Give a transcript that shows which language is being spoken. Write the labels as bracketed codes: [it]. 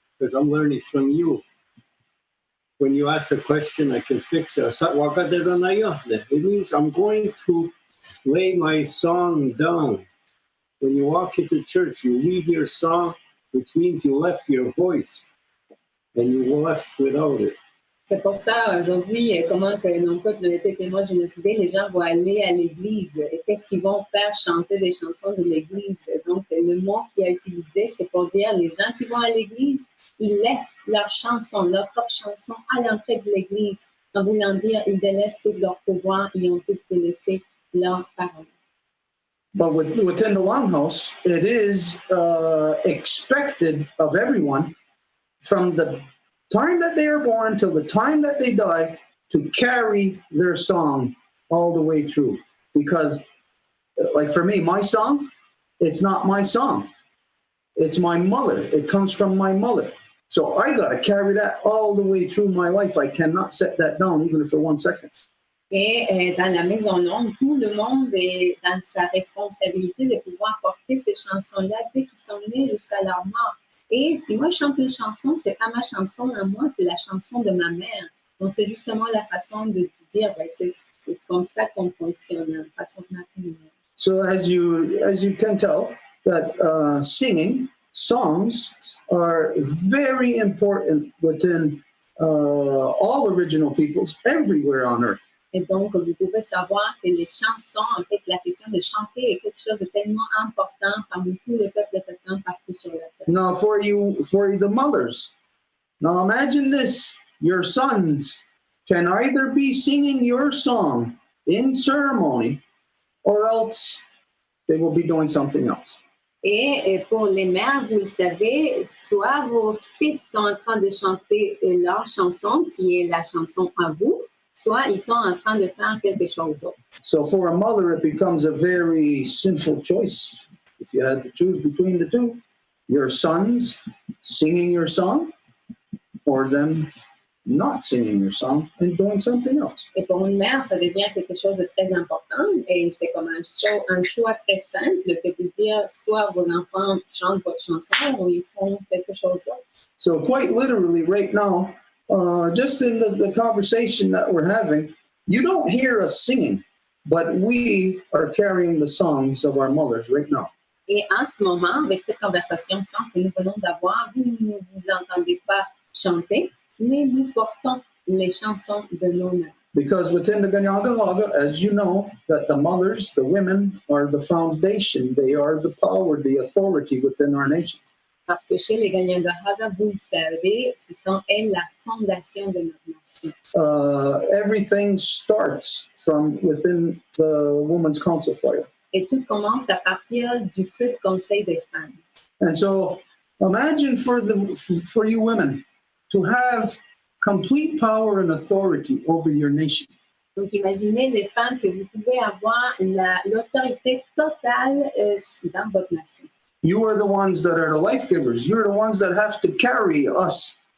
[en] because I'm learning from you. When you ask a question, I can fix it. It means I'm going to lay my song down. When you walk into church, you leave your song, which means you left your voice, and you left without it. [fr] C'est pour ça, aujourd'hui, comment que non pas de été témoin de génocide, les gens vont aller à l'église. Et qu'est-ce qu'ils vont faire? Chanter des chansons de l'église. Donc, le mot qu'il a utilisé, c'est pour dire les gens qui vont à l'église, ils laissent leurs chansons, leurs propres chansons à l'entrée de l'église. En voulant dire, ils délaissent tout leur pouvoir, ils ont tout délaissé leurs paroles. [en] But within the Longhouse, it is expected of everyone from the time that they are born till the time that they die to carry their song all the way through. Because, like for me, my song, it's not my song. It's my mother. It comes from my mother. So I got to carry that all the way through my life. I cannot set that down even for 1 second. [fr] Et dans la Maison Longue, tout le monde est dans sa responsabilité de pouvoir porter ces chansons-là dès qu'ils sont nés jusqu'à leur mort. Et si moi je chante une chanson, c'est pas ma chanson à moi, c'est la chanson de ma mère. Donc c'est justement la façon de dire, ben, c'est comme ça qu'on fonctionne, la façon de ma famille. [en] So as you can tell, that singing songs are very important within all original peoples everywhere on earth. [fr] Et donc, vous pouvez savoir que les chansons, en fait, la question de chanter est quelque chose de tellement important parmi tous les peuples autochtones partout sur la terre. [en] Now, for the mothers, now imagine this: your sons can either be singing your song in ceremony, or else they will be doing something else. [fr] Et pour les mères, vous le savez, soit vos fils sont en train de chanter leur chanson, qui est la chanson à vous, soit ils sont en train de faire quelque chose d'autre. [en] So for a mother, it becomes a very simple choice. If you had to choose between the two, your sons singing your song, or them not singing your song and doing something else. [fr] Et pour une mère, ça devient quelque chose de très important et c'est comme un choix très simple que de dire soit vos enfants chantent votre chanson ou ils font quelque chose d'autre. [en] So quite literally right now, just in the conversation that we're having, you don't hear us singing, but we are carrying the songs of our mothers right now. [fr] Et en ce moment, avec cette conversation sans que nous venons d'avoir, vous ne vous entendez pas chanter, mais nous portons les chansons de nos mères. [en] Because within the Kahnawake, as you know, that the mothers, the women, are the foundation. They are the power, the authority within our nation. [fr] Parce que chez les Kahnawake, vous le savez, ce sont elles la fondation de notre nation. [en] Everything starts from within the Women's Council fire. [fr] Et tout commence à partir du feu de conseil des femmes. [en] And so imagine for you women to have complete power and authority over your nation. [fr] Donc, imaginez les femmes que vous pouvez avoir l'autorité totale dans votre nation. [en] You are the ones that are the life givers. You're the ones that have to carry us.